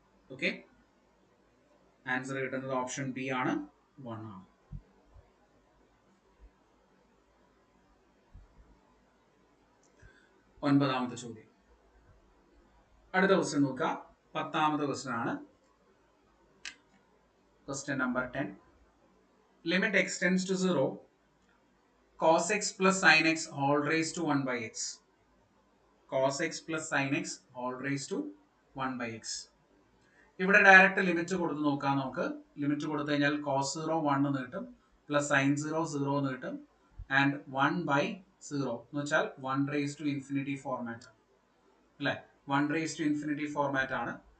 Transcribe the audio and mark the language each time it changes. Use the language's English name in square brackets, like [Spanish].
[Malayalam] Okay, answer കിട്ടുന്നത് option B ആണ്, 1 ആണ്. ഒൻപതാമത്തെ ചോദ്യം. അടുത്ത ക്വസ്റ്റ്യൻ നോക്കുക. 10ാമത്തെ ക്വസ്റ്റ്യൻ ആണ്. [English] Question number 10. Limit x tends to 0, cos x plus sin x whole raised to 1 by x. Cos x plus sin x whole raised to 1 by x. [Malayalam] ഇവിടെ direct limit കൊടുത്ത് നോക്കാം നമുക്ക്. ലിമിറ്റ് കൊടുത്തു കഴിഞ്ഞാൽ cos 0 1 എന്ന് കിട്ടും, plus sin 0 0 എന്ന് കിട്ടും, ആൻഡ് 1 by 0 എന്ന് വെച്ചാൽ 1 raised to infinity ഫോർമാറ്റ് അല്ലേ, 1 raised to infinity ഫോർമാറ്റ് ആണ്.